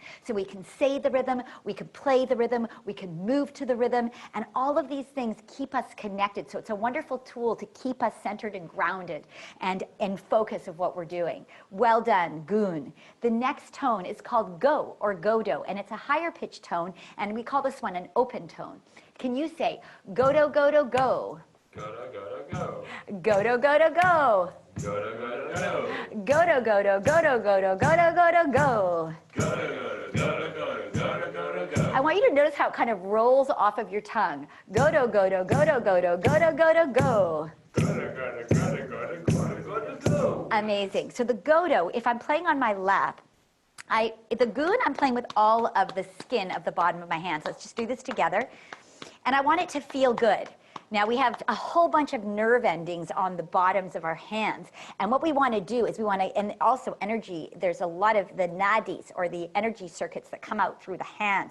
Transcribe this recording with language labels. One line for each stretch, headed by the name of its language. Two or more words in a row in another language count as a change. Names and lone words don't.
English: So we can say the rhythm, we can play the rhythm, we can move to the rhythm, and all of these things keep us connected. So it's a wonderful tool to keep us centered and grounded and in focus of what we're doing. Well done, goon. The next tone is called go or godo, and it's a higher pitched tone, and we call this one an open tone. Can you say godo, godo, go? Godo, godo, go. Godo, godo, go. Godo, godo, go. Godo, godo, godo, godo, godo, godo, go. Godo, godo, godo, godo, godo, godo, go. I want you to notice how it kind of rolls off of your tongue. Godo, godo, godo, godo, godo, godo, go. Godo, godo, godo, godo, godo, godo, go. Amazing. So the godo, if I'm playing on my lap, the goon, I'm playing with all of the skin of the bottom of my hands. Let's just do this together. And I want it to feel good. Now we have a whole bunch of nerve endings on the bottoms of our hands. And what we want to do is we want to, and also energy, there's a lot of the nadis or the energy circuits that come out through the hands.